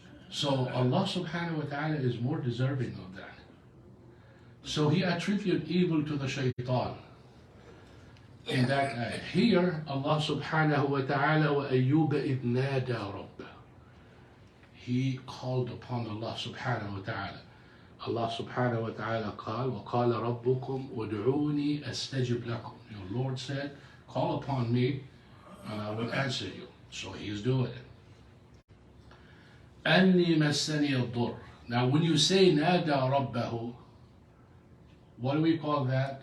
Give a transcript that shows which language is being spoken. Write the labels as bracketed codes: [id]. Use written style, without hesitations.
[en] So Allah Subhanahu wa ta'ala is more deserving of that. So He attributed evil to the shaitan. In that ayah. Here, Allah Subhanahu wa ta'ala, [ar] وَأَيُّوبَ إِذْ نَادَى رَبَّهُ. [en] He called upon Allah Subhanahu wa ta'ala. [ar] Allah Subhanahu wa ta'ala قال وَقَالَ رَبُّكُمْ وَادْعُونِي أَسْتَجِبْ لَكُمْ. [en] Your Lord said, call upon me and I will answer you. So He is doing it. [ar] أَنِّي مَسَّنِيَ الضُّرُّ. [en] Now when you say [ar] نَادَى رَبَّهُ, [en] what do we call that?